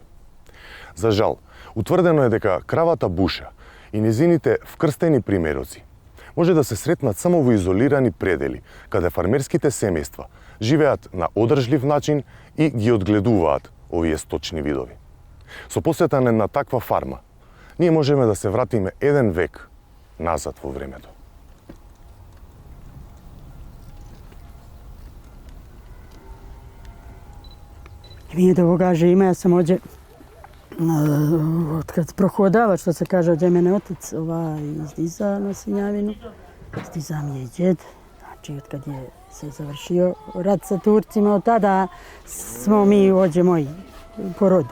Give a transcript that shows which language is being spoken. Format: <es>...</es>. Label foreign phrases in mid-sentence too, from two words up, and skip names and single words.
<mk>За жал, утврдено е дека кравата буша и незините вкрстени примероци може да се сретнат само во изолирани предели, каде фармерските семејства живеат на одржлив начин и ги одгледуваат овие сточни видови. Со посета на една таква фарма, ние можеме да се вратиме еден век назад во времето.</mk> <sr>Nije da ovoga žima, ja sam ovdje kad prohodala, što se kaže, ovdje mene otac izdiza na Sinjavinu, izdiza mi je i djed, znači od kad je se završio rat sa Turcima, od tada smo mi ovdje moji po rodu.</sr>